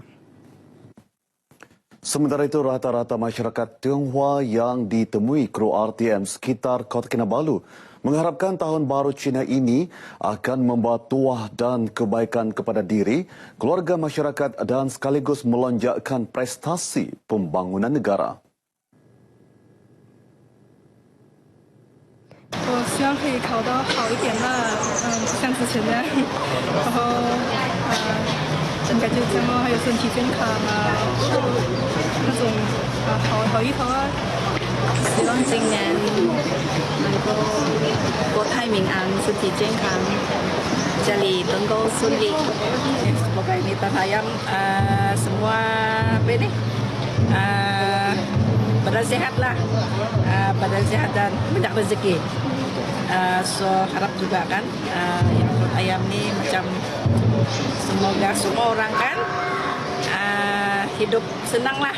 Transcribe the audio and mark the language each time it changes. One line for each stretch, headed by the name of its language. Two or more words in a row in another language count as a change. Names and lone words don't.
Malay: Sementara itu, rata-rata masyarakat Tionghoa yang ditemui kru RTM sekitar Kota Kinabalu mengharapkan Tahun Baru Cina ini akan membawa tuah dan kebaikan kepada diri, keluarga masyarakat dan sekaligus melonjakkan prestasi pembangunan negara.
Chinese: 我希望可以考得好一点吧，不像之前那样，然后感觉这样还有身体健康啊，就那种好一头啊。希望今年能够国泰民安，身体健康，家里能够顺利。
Malay: Semoga ini Tahun Ayam semua badan sehat lah, badan sehat dan banyak rezeki. So harap juga kan yang Tahun Ayam ni macam semoga semua orang kan hidup senang lah.